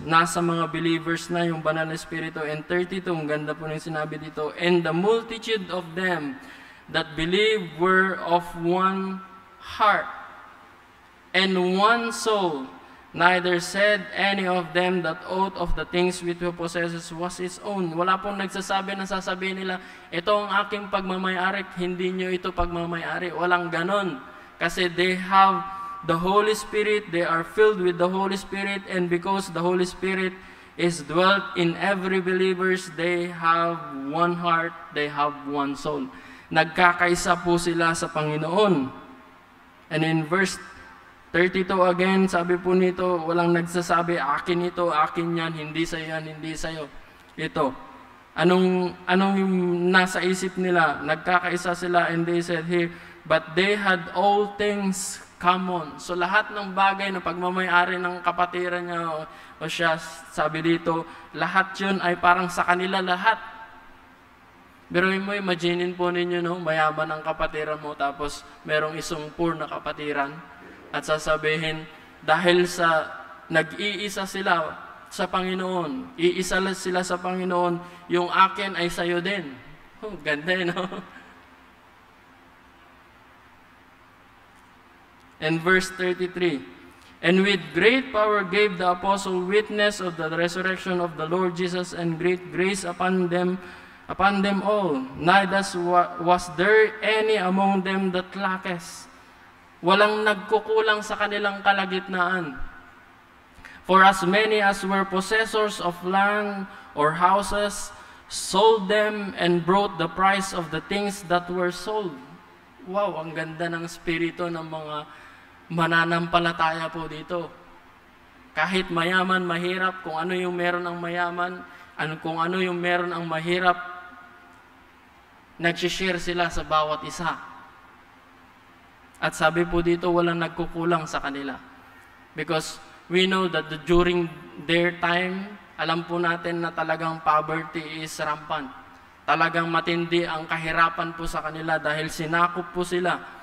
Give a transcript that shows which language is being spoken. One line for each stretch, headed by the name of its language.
Filipino: Nasa mga believers na yung Banal na Espiritu.
English: And 32,
Filipino: ang ganda po ng sinabi dito,
English: and the multitude of them that believed were of one heart and one soul. Neither said any of them that aught of the things which he possesses was his own.
Filipino: Wala pong nagsasabi na sasabihin nila, ito ang aking pagmamayari, hindi nyo ito pagmamayari. Walang ganon.
English: Kasi they have the Holy Spirit, they are filled with the Holy Spirit, and because the Holy Spirit is dwelt in every believers, they have one heart, they have one soul.
Filipino: Nagkakaisa po sila sa Panginoon.
English: And in verse 32 again,
Filipino: sabi po nito, walang nagsasabi, akin ito, akin yan, hindi sa'yo yan, hindi sa'yo. Ito. Anong yung nasa isip nila? Nagkakaisa sila,
English: and they said here, but they had all things common.
Filipino: So lahat ng bagay na pagmamayari ng kapatiran niya o siya, sabi dito, lahat yun ay parang sa kanila lahat. Pero mo, imaginin po ninyo, no, mayaman ang kapatiran mo, tapos merong isang poor na kapatiran, at sasabihin, dahil sa nag-iisa sila sa Panginoon. Iisa sila sa Panginoon, yung akin ay sa'yo din. Oh, ganda no?
English: And verse 33, and with great power gave the apostle witness of the resurrection of the Lord Jesus, and great grace upon them all. Neither was there any among them that lacketh.
Filipino: Walang nagkukulang sa kanilang kalagitnaan.
English: For as many as were possessors of land or houses, sold them and brought the price of the things that were sold.
Filipino: Wow, ang ganda ng spirito ng mga mananampalataya po dito. Kahit mayaman, mahirap, kung ano yung meron ang mayaman, kung ano yung meron ang mahirap, nagsishare sila sa bawat isa. At sabi po dito, walang nagkukulang sa kanila.
English: Because we know that during their time,
Filipino: alam po natin na talagang
English: poverty is rampant.
Filipino: Talagang matindi ang kahirapan po sa kanila dahil sinakop po sila.